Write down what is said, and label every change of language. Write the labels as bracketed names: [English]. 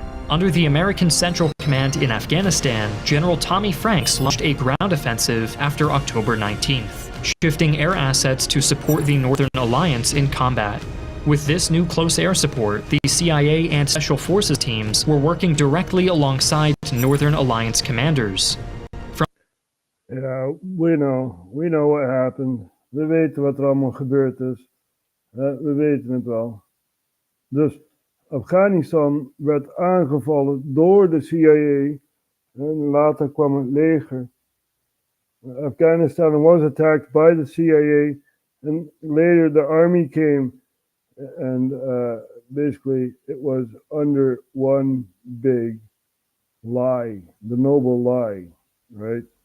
[English] Under the American Central Command in Afghanistan, General Tommy Franks launched a ground offensive after October 19th, shifting air assets to support the Northern Alliance in combat. With this new close air support, the CIA and Special Forces teams were working directly alongside Northern Alliance commanders. Ja, we know what happened. [Dutch] We weten wat er allemaal gebeurd is. We weten het wel. Dus Afghanistan werd aangevallen door de CIA en later kwam het leger. [English] Afghanistan was attacked by the CIA and later the army came and basically it was under one big lie, the noble lie, right?